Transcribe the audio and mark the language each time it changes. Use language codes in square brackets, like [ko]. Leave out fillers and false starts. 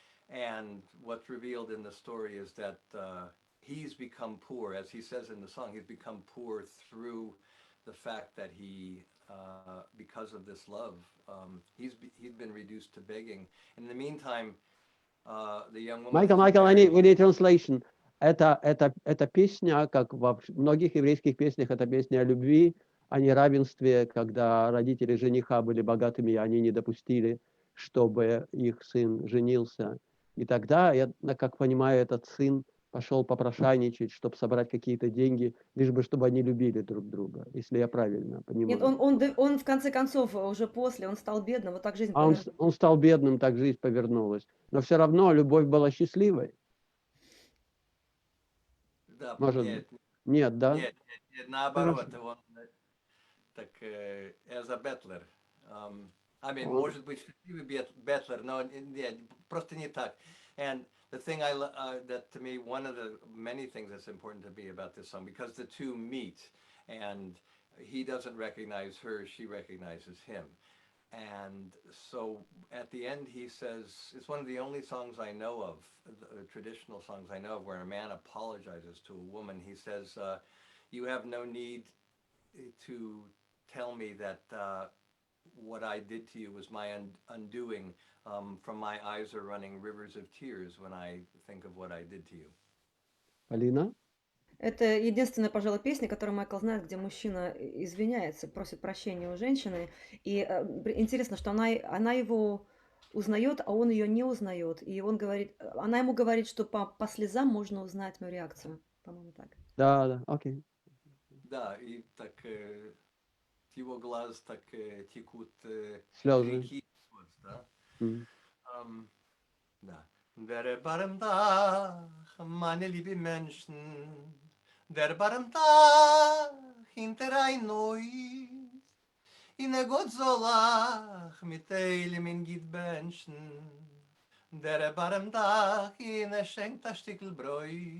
[en] And what's revealed in the story is that he's become poor, as he says in the song. He's become poor through the fact that because of this love, he's been reduced to begging. In the meantime, the young woman. Майкл, I need translation. [ru] Это песня, как во многих еврейских песнях, это песня о любви, о неравенстве, когда родители жениха были богатыми, и они не допустили, чтобы их сын женился. И тогда, я как понимаю, этот сын пошел попрошайничать, чтобы собрать какие-то деньги, лишь бы, чтобы они любили друг друга, если я правильно понимаю. Нет, он в конце концов, уже после, он стал бедным, вот так жизнь повернулась. Он стал бедным, так жизнь повернулась. Но все равно любовь была счастливой. Да, Может быть. Нет, да? Нет, наоборот, он так as a bettler. I mean, может быть, счастливый bettler, но нет, просто не так. [en] And the thing that to me, one of the many things that's important to me about this song, because the two meet, and he doesn't recognize her, she recognizes him. And so at the end, he says, it's one of the only songs I know of, traditional songs I know of, where a man apologizes to a woman. He says, you have no need to tell me that what I did to you was my undoing. From my eyes are running rivers of tears when I think of what I did to you. [ru] Полина? Это единственная, пожалуй, песня, которую Майкл знает, где мужчина извиняется, просит прощения у женщины. И интересно, что она его узнает, а он ее не узнает. И он говорит, она ему говорит, что по слезам можно узнать мою реакцию. По-моему, так. Да, окей. Да, и так с его глаз так текут слезы. реки, да? Да. Der Barmdach, meine liebe Menschen, der Barmdach hinter ein Neues, in der Gott solach mit Eilem in Gitbenschen, der Barmdach in er schenkt a Stickel Bräu,